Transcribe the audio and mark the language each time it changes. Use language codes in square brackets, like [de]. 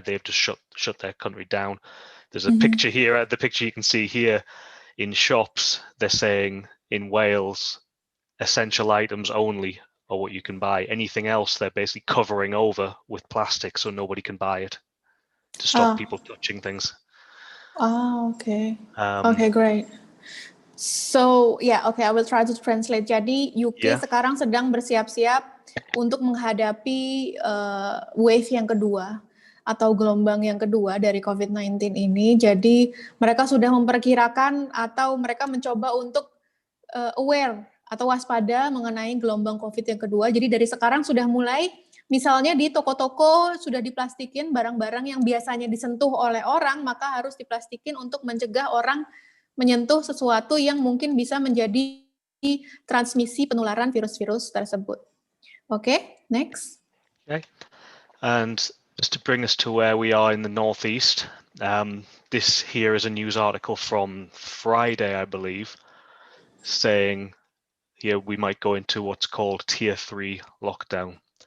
[en] They've just shut their country down. There's a picture here, the picture you can see here in shops, they're saying in Wales, essential items only are what you can buy. Anything else, they're basically covering over with plastic so nobody can buy it to stop people touching things. Okay. Okay, great. So, I will try to translate. [id] Jadi, UK sekarang sedang bersiap-siap untuk menghadapi wave yang kedua atau gelombang yang kedua dari COVID-19 ini. Jadi mereka sudah memperkirakan atau mereka mencoba untuk aware atau waspada mengenai gelombang COVID yang kedua. Jadi dari sekarang sudah mulai, misalnya di toko-toko sudah diplastikin barang-barang yang biasanya disentuh oleh orang, maka harus diplastikin untuk mencegah orang menyentuh sesuatu yang mungkin bisa menjadi transmisi penularan virus-virus tersebut. [en] Okay, next. Okay, and just to bring us to where we are in the Northeast, this here is a news article from Friday, I believe, saying here we might go into what's called Tier 3 lockdown.